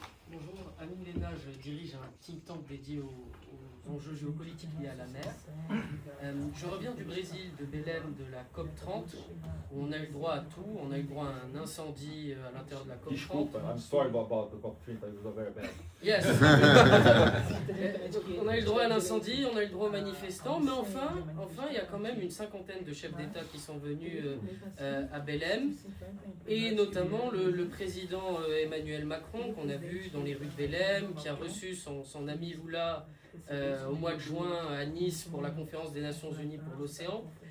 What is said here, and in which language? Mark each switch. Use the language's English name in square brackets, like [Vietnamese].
[French] Bonjour, Amine Lena, je dirige un think tank dédié aux enjeux géopolitiques liés à la mer. Je reviens du Brésil, de Belém, de la COP30, où on a eu le droit à tout. On a eu le droit à un incendie à l'intérieur de la COP30. [Portuguese] Desculpa, [English] I'm sorry about the COP30, it was very bad. Yes. [French] On a eu le droit à l'incendie, on a eu le droit aux manifestants, mais enfin, il y a quand même une cinquantaine de chefs d'État qui sont venus à Belém, et notamment le président Emmanuel Macron, qu'on a vu dans les rues de Belém, qui a reçu son ami Lula au mois de juin à Nice pour la conférence des Nations Unies pour l'océan.